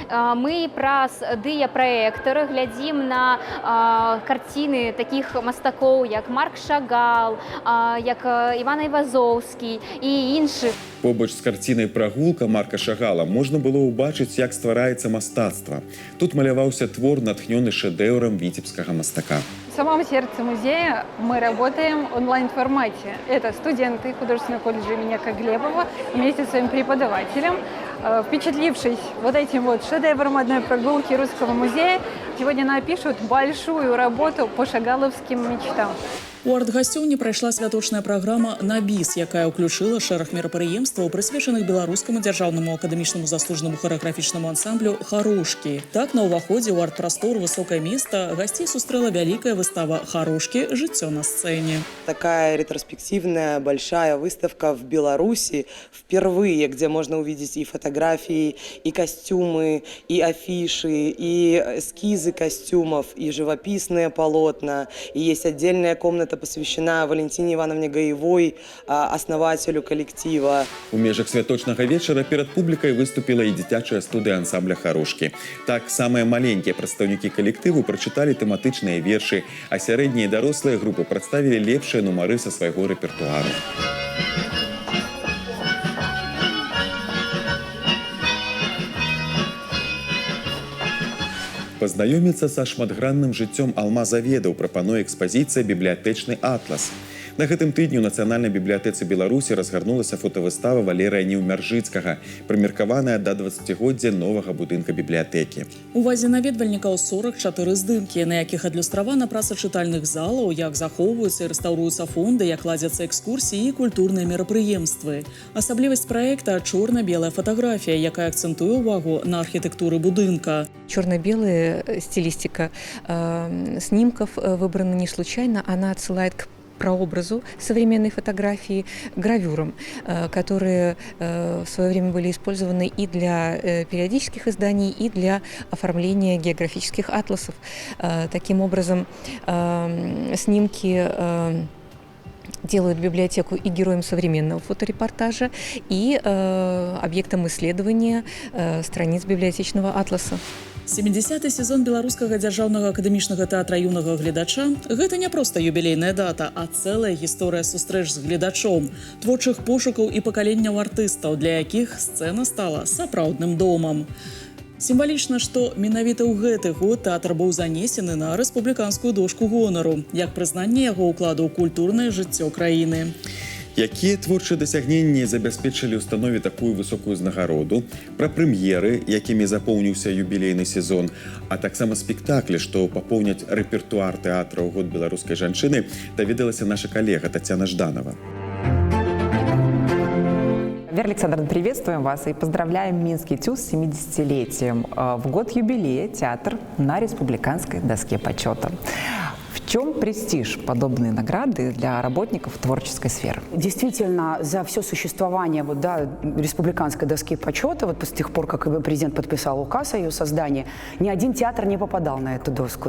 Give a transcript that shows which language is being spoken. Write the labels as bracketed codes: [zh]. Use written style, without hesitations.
[be] Мы праз дыяпраектары глядзім на карціны такіх мастакоў, як Марк Шагал, як Іван Айвазоўскі і іншых. Побач з карцінай «Прагулка» Марка Шагала можна было ўбачыць, як ствараецца мастацтва. Тут маляваўся твор, натхнёны шэдэўрам віцебскага мастака. [ru] В самом сердце музея мы работаем в онлайн-формате. Это студенты художественного колледжа имени Коглебова вместе со своим преподавателем, впечатлившись вот этим вот шедевром одной прогулки Русского музея, сегодня напишут большую работу по шагаловским мечтам. [be] У арт-гасцёўні прайшла святочная праграма «На біс», якая ўключыла шэраг мерапрыемстваў, прысвечаных беларускаму дзяржаўнаму акадэмічнаму заслужанаму харэаграфічнаму ансамблю «Харошкі». Так, на ўваходзе ў арт-прастору «Высокае места» гасцей сустрэла вялікая выстава «Харошкі. Жыццё на сцэне». [ru] Такая ретроспективная большая выставка в Беларуси впервые, где можно увидеть и фотографии, и костюмы, и афиши, и эскизы костюмов, и живописные полотна. И есть отдельная комната, посвящена Валентине Ивановне Гаевой, основателю коллектива. [be] У межах святочнага вечара перад публікай выступіла і дзіцячая студыя ансамбля «Харошкі». Так, самыя маленькія прадстаўнікі калектыву прачыталі тэматычныя вершы, а сярэднія і дарослыя групы прадставілі лепшыя нумары са свайго рэпертуару. Пазнаёміцца са шматгранным жыццём алмазаведаў прапануе экспазіцыя «Бібліятэчны атлас». На гэтым тыдні ў Нацыянальнай бібліятэцы Беларусі разгарнулася фотавыстава Валерыя Неўмяржыцкага, прымеркаваная да 20годдзя новага будынка бібліятэкі. Увазе наведвальнікаў 44 здымкі, на якіх адлюстравана праца чытальных залаў, як захоўваюцца і рэстаўруюцца фонды, як ладзяцца экскурсіі і культурныя мерапрыемствы. Асаблівасць праекта – чорна-белая фатаграфія, якая акцэнтуе ўвагу на архітэктуры будынка. [ru] Черно-белая стилистика снимков выбрана не случайно, она отсылает к прообразу современной фотографии, гравюрам, которые в свое время были использованы и для периодических изданий, и для оформления географических атласов. Таким образом, снимки делают библиотеку и героем современного фоторепортажа, и объектом исследования страниц библиотечного атласа. [be] 70-й сезон беларускага дзяржаўнага акадэмічнага тэатра юнага гледача – гэта не проста юбілейная дата, а цэлая гісторыя сустрэч з гледачом, творчых пошукаў і пакаленняў артыстаў, для якіх сцэна стала сапраўдным домам. Сімвалічна, што менавіта ў гэты год тэатр быў занесены на рэспубліканскую дошку гонару, як прызнанне яго ўкладу ў культурнае жыццё краіны. Якія творчыя дасягненні забяспечылі ўстанове такую высокую ўзнагароду, пра прэм'еры, якімі запоўніўся юбілейны сезон, а таксама спектаклі, што папоўняць рэпертуар тэатра ў год беларускай жанчыны, даведалася наша калега Татьяна Жданова. [ru] Вера Александровна, приветствуем вас и поздравляем Минский ТЮЗ с 70-летием. В год юбилея театр на республиканской доске почета. В чем престиж подобной награды для работников творческой сферы? Действительно, за все существование республиканской доски почета, с тех пор, как президент подписал указ о ее создании, ни один театр не попадал на эту доску.